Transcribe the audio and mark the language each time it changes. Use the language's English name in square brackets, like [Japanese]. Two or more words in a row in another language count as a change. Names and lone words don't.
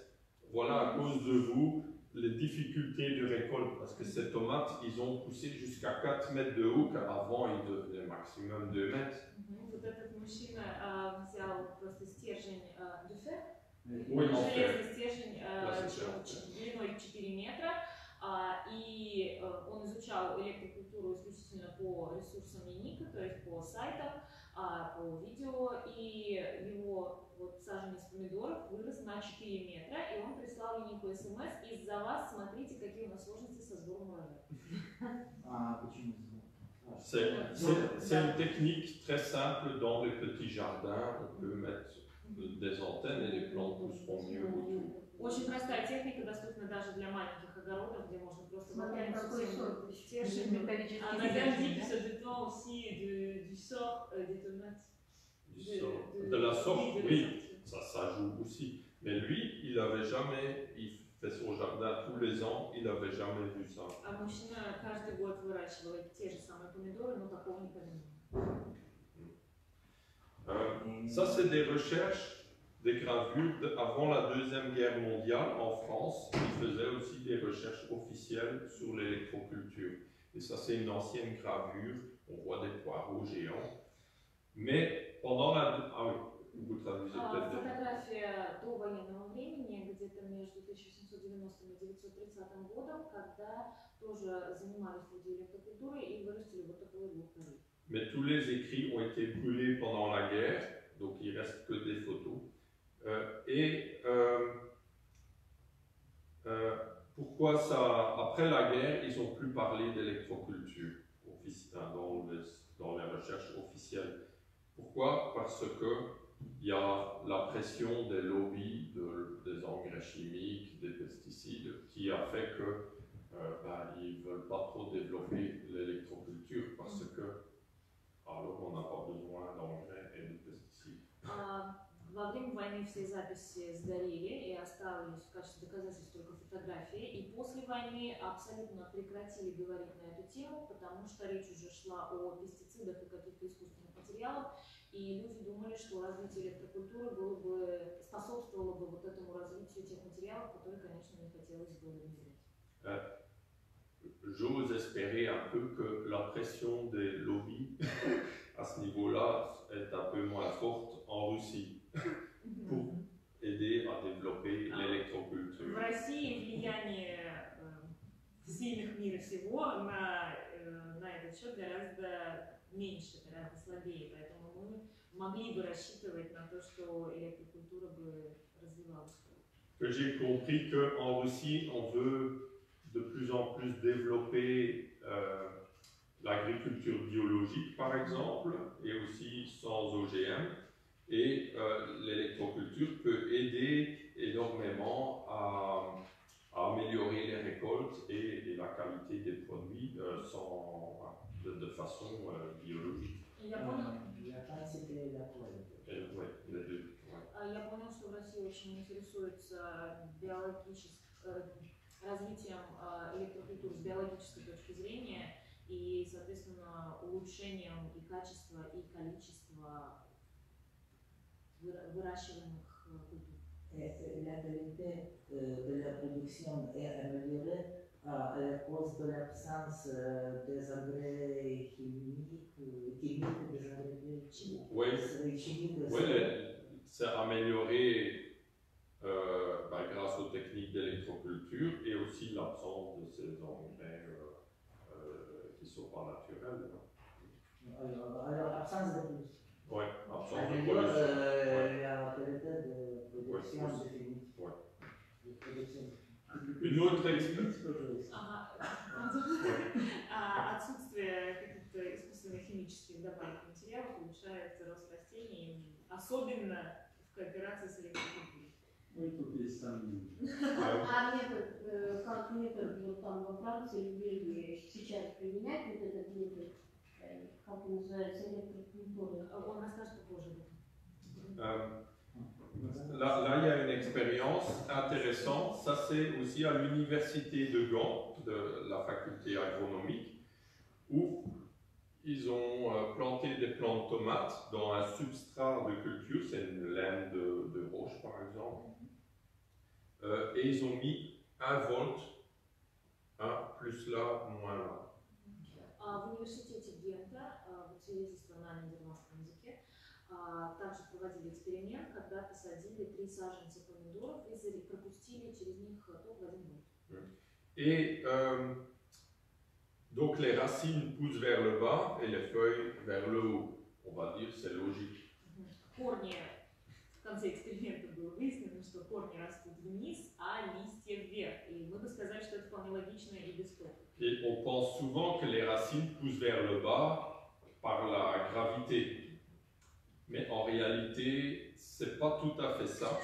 [French] Voilà, à cause de vous, les difficultés de récolte, parce que ces tomates, ils ont poussé jusqu'à 4 mètres de haut, car avant, ils devenaient maximum 2 mètres. [Russian] Вот этот мужчина взял просто стержень [French] du fer, [Russian] железный стержень длиной 4 метра, и он изучал электрокультуру исключительно по ресурсам Еника, то есть по сайтам, по видео, и его саженец помидоров вырос на 4 метра, и он прислал Енику СМС: из-за вас, смотрите, какие у нас сложности со сбором урожая. Почему? [French] C'est une technique très simple dans les petits jardins. On peut mettre des antennes et les plantes pousseront mieux autour. [Russian] Очень простая техника, доступна даже для маленьких огородов, где можно просто воткнуть стержень. [French] Madame dit que ce béton aussi du sort des tomates. De la sorte, oui, ça joue aussi. Mais lui, il n'avait jamais, il fait son jardin tous les ans, il n'avait jamais vu ça. [Russian] А мужчина каждый год выращивал те же самые помидоры, но такого не понимал. [French] Ça, c'est des recherches, des gravures avant la Deuxième Guerre mondiale en France. Ils faisaient aussi des recherches officielles sur l'électroculture. Et ça, c'est une ancienne gravure. On voit des poireaux géants. Mais pendant la... Ah oui, vous traduisez peut-être. [Russian] Фотография до военного времени, где-то между 1790 и 1930 годом, когда тоже занимались люди электрокультурой и вырастили вот такой двухтонник. [French] Mais tous les écrits ont été brûlés pendant la guerre, donc il ne reste que des photos. Pourquoi ça? Après la guerre, ils n'ont plus parlé d'électroculture dans les recherches officielles. Pourquoi? Parce qu'il y a la pression des lobbies des engrais chimiques, des pesticides, qui a fait qu'ils ne veulent pas trop développer l'électroculture parce que alors on n'a pas besoin d'engrais et de pesticides. [Russian] Во время войны все записи сгорели и оставались в качестве доказательств только фотографии. И после войны абсолютно прекратили говорить на эту тему, потому что речь уже шла о пестицидах и каких-то искусственных материалах. И люди думали, что развитие электрокультуры способствовало бы вот этому развитию тех материалов, которые, конечно, не хотелось бы внедрять. [French] J'ose espérer un peu que la pression des lobbies à ce niveau-là est un peu moins forte en Russie pour aider à développer l'électroculture. [Russian] В России влияние сильных мира всего на этот счет гораздо меньше, гораздо слабее, поэтому мы могли бы рассчитывать на то, что электрокультура бы развивалась. [French] Que j'ai compris qu'en Russie, on veut de plus en plus développer l'agriculture biologique, par exemple, et aussi sans OGM. Et l'électroculture peut aider énormément à améliorer les récoltes et la qualité des produits de façon biologique. [Russian] Я понял, [French] La quantité et la qualité. Oui, les deux. Ouais. [Russian] я понял, что в России очень интересуется развитием электрокультуры с биологической точки зрения и, соответственно, улучшением и качества, и количества выращиваемых культур. [French] La qualité de la production est améliorée à cause de l'absence des engrais chimiques, des engrais chimiques. Oui, c'est amélioré grâce aux techniques d'électroculture et aussi l'absence de ces engrais qui ne sont pas naturels. Alors, absence de plus. Oui, absence de Améliore pollution. la qualité de production définitive. Ouais. De production. Une autre expérience. [Russian] Отсутствие каких-то искусственных химических добавок материалов улучшает рост растений, особенно в кооперации с электрокультурой. Ну, тут есть сомнения. А метод, как метод вот там во Франции, в Бельгии сейчас применять вот этот метод, как он называется, электрокультура? Он расскажет попозже об этом. [French] Là, il y a une expérience intéressante. Ça, c'est aussi à l'université de Gand, de la faculté agronomique, où ils ont planté des plants de tomates dans un substrat de culture, c'est une laine de roche par exemple, et ils ont mis 1 volt, 1 plus là, moins là. [Russian] В университете Гента, вот свидетельство на нидерландском языке, также проводили эксперимент, когда посадили 3 саженца помидоров и пропустили через них ток в 1 вольт. [French] Et donc les racines poussent vers le bas et les feuilles vers le haut. On va dire c'est logique. [Russian] Корни, в конце эксперимента было выяснено, что корни растут вниз, а листья вверх. И мы бы сказали, что это вполне логично и бесспорно. [French] Et on pense souvent que les racines poussent vers le bas par la gravité. Mais en réalité, c'est pas tout à fait ça.